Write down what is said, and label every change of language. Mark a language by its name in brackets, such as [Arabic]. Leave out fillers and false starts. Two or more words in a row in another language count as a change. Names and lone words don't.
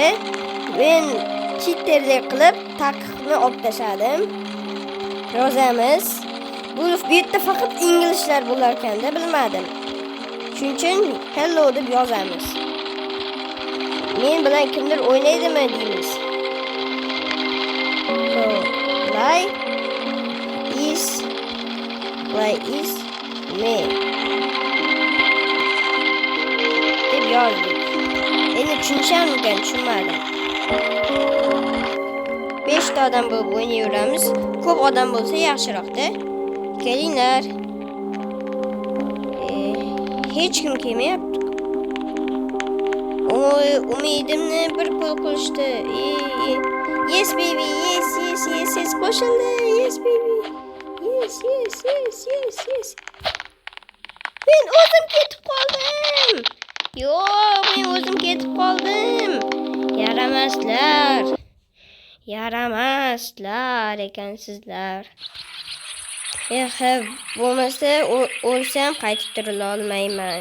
[Uzbek] Men cheaterlik qilib taqiqni olib tashladim. Yozamiz. Bu yerda faqat inglizlar bo'lar ekanda bilmadim. Shuning uchun hello deb yozamiz. Men bilan kimdir o'ynaydimi deymiz. [English] Play is me [Uzbek] deb yozdik. Endi tushunishamikan, tushunmadim. 5 ta odam bo'lib o'ynayveramiz. Ko'p odam bo'lsa yaxshiroqda. Kelinglar. Hech kim kelmayapti. Oy, umidimni bir pul qilishdi. [English] Yes baby, yes. Qo'shildi. Yes baby. Yes. [Uzbek] Men o'zim ketib qoldim. Yo'q, men o'zim ketib qoldim. Yaramaslar ekansizlar. Bo'lmasa o'lsam qaytib turila olmayman.